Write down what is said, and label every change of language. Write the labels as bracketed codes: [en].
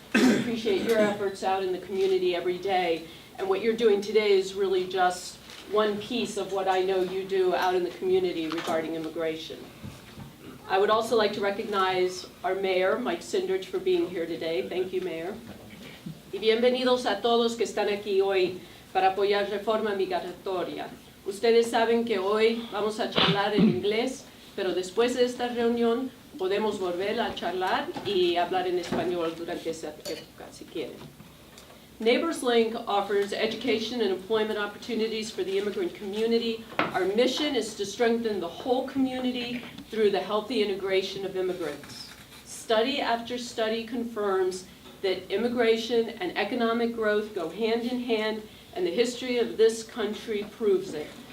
[en] I appreciate your efforts out in the community every day. And what you're doing today is really just one piece of what I know you do out in the community regarding immigration. I would also like to recognize our mayor, Mike Sindrich, for being here today. Thank you, Mayor. [es] Y bienvenidos a todos que están aquí hoy para apoyar reforma migratoria. Ustedes saben que hoy vamos a charlar en inglés, pero después de esta reunión podemos volver a charlar y hablar en español durante esa época, si quieren. [en] Neighbors Link offers education and employment opportunities for the immigrant community. Our mission is to strengthen the whole community through the healthy integration of immigrants. Study after study confirms that immigration and economic growth go hand in hand, and the history of this country proves it.